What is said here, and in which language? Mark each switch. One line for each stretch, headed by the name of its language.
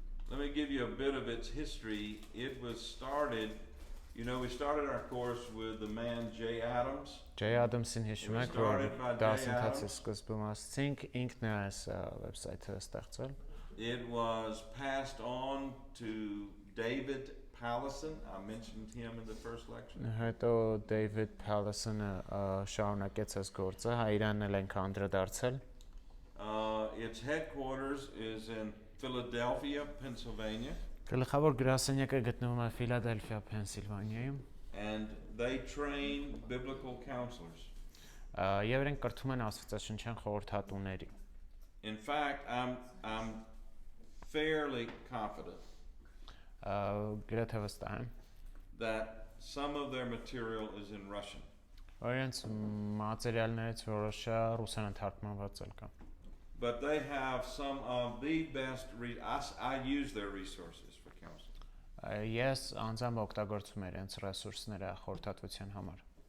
English: Let me give you a bit of its history. It was started, we started our course with the man Jay Adams.
Armenian: Jay Adams-ին հիշում եք, որ
English: Started by Jay
Armenian: դասընթացի
English: Adams.
Armenian: սկզբում ասացինք, ինքն է այս վեբսայթը ստեղծել։
English: It was passed on to David Pallison. I mentioned him in the first lecture.
Armenian: Հետո David Pallison-ը շարունակեց այս գործը, հա իրանն էլ ենք անդրադարձել։
English: Its headquarters is in Philadelphia, Pennsylvania,
Armenian: Գլխավոր գրասենյակը գտնվում է Ֆիլադելֆիա, Փենսիլվանիայում։
English: and they train biblical counselors.
Armenian: Եվ իրենք կրթում են աստվածաշնչյան խորհրդատուների։
English: In fact, I'm fairly confident
Armenian: Գրեթե վստահ եմ,
English: that some of their material is in Russian.
Armenian: որ իրենց մատերիալներից որոշը ռուսերեն թարգմանված էլ կա։
English: But they have some of the best, I use their resources for counseling.
Armenian: Ես անձամբ օգտագործում եմ իրենց ռեսուրսները խորհրդատվության համար։